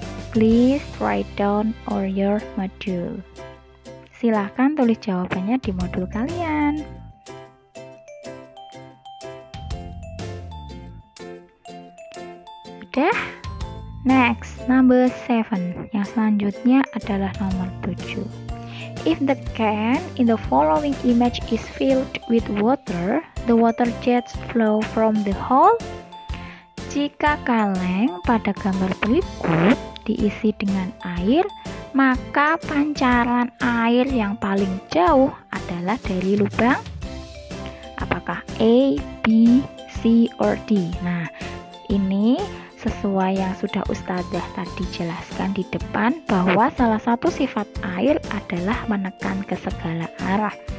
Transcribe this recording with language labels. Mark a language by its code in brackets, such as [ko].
[en] Please write down on your module. [id] Silahkan tulis jawabannya di modul kalian. Sudah? [en] Next, number 7. [id] Yang selanjutnya adalah nomor 7. [en] If the can in the following image is filled with water, the water jets flow from the hole. [id] Jika kaleng pada gambar berikut diisi dengan air, maka pancaran air yang paling jauh adalah dari lubang apakah A, B, C, or D. Nah, ini sesuai yang sudah Ustazah tadi jelaskan di depan bahwa salah satu sifat air adalah menekan ke segala arah.